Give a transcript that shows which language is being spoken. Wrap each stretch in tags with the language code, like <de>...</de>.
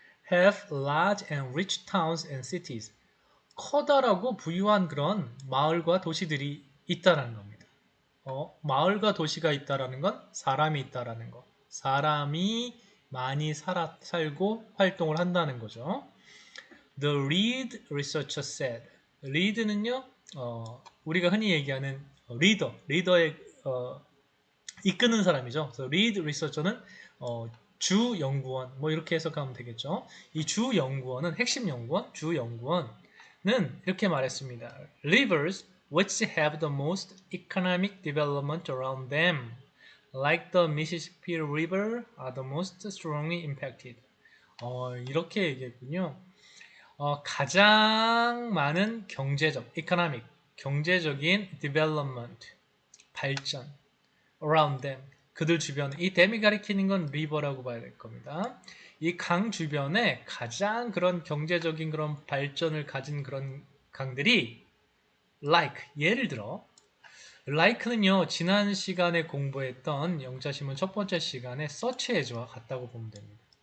<en>have large and rich towns and cities,</en> <ko>커다랗고 부유한 그런 마을과 도시들이 있다라는 겁니다. 마을과 도시가 있다라는 건 사람이 있다라는 거. 사람이 많이 살고 활동을 한다는 거죠.</ko> <en>The lead researcher said.</en> <ko>lead는요, 우리가 흔히 얘기하는 리더의 이끄는 사람이죠. 그래서 lead researcher는 주 연구원, 뭐 이렇게 해석하면 되겠죠. 이 주 연구원은 핵심 연구원, 주 연구원은 이렇게 말했습니다.</ko> <en>Rivers which have the most economic development around them, like the Mississippi River, are the most strongly impacted.</en> <ko>이렇게 얘기했군요. 가장 많은 경제적, economic, 경제적인 development, 발전,</ko> <en>around them,</en> <ko>그들 주변에, 이 them이 가리키는 건 river라고 봐야 될 겁니다. 이 강 주변에 가장 그런 경제적인 그런 발전을 가진 그런 강들이 like, 예를 들어 like는요, 지난 시간에 공부했던 영자신문 첫 번째 시간에 search as와 같다고 보면 됩니다.</ko>